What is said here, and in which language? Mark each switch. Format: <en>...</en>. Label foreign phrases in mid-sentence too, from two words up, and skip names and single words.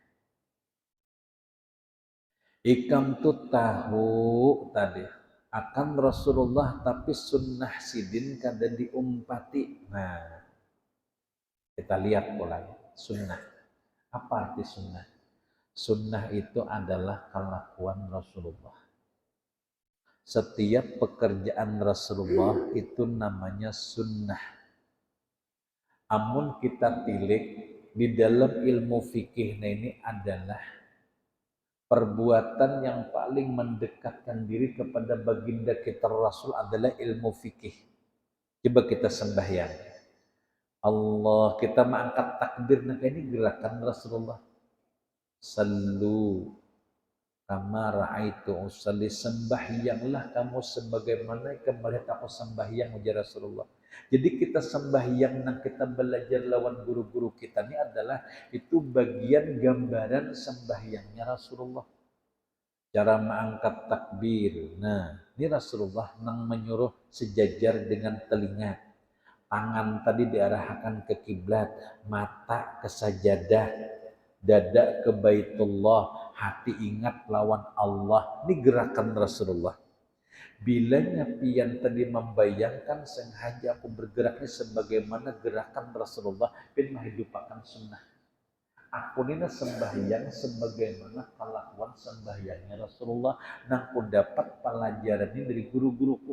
<bjn>Ikam tuh tahu tadi akan Rasulullah tapi sunnah sidin kada diumpati.</bjn> <id>Nah kita lihat mulai sunnah. Apa arti sunnah? Sunnah itu adalah kelakuan Rasulullah. Setiap pekerjaan Rasulullah itu namanya sunnah. Amun kita tilik di dalam ilmu fikih ini adalah perbuatan yang paling mendekatkan diri kepada baginda kita Rasul adalah ilmu fikih. Coba kita sembahyang. Allah kita mengangkat takbir nah ini gerakan Rasulullah.</id> <ar>صلوا كما رأيت أصلي</ar> <id>sembahyanglah kamu sebagaimana kamu melihat aku sembahyang ujar Rasulullah. Jadi kita sembahyang dan kita belajar lawan guru-guru kita ini adalah itu bagian gambaran sembahyangnya Rasulullah. Cara mengangkat takbir. Nah, ini Rasulullah yang menyuruh sejajar dengan telinga. Tangan tadi diarahkan ke kiblat, mata ke sajadah, dada ke Baitullah, hati ingat lawan Allah. Ini gerakan Rasulullah. Bilanya pian tadi membayangkan sengaja aku bergeraknya sebagaimana gerakan Rasulullah bin menghidupakan sunnah. Aku ini sembahyang sebagaimana kelakuan sembahyangnya Rasulullah. Nah, aku dapat pelajaran ini dari guru-guruku.</id>